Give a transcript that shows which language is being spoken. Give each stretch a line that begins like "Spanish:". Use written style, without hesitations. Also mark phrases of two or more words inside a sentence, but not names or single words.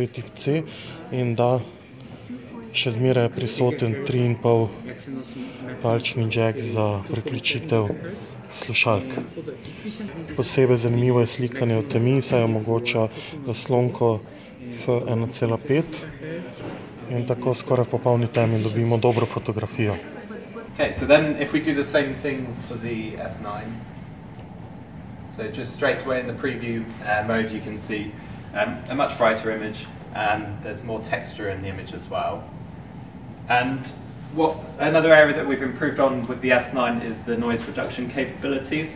Slovenian: tip C in da še zmeraj je prisoten 3,5 palčni jack za priključitev slušalk. Posebej zanimivo je slikanje v temi, saj omogoča zaslonko f1,5 in tako skoraj v popolni temi dobimo dobro fotografijo.
English: Okay, so then if we do the same thing for the S9. So just straight away in the preview mode you can see a much brighter image, and there's more texture in the image as well. And another area that we've improved on with the S9 is the noise reduction capabilities.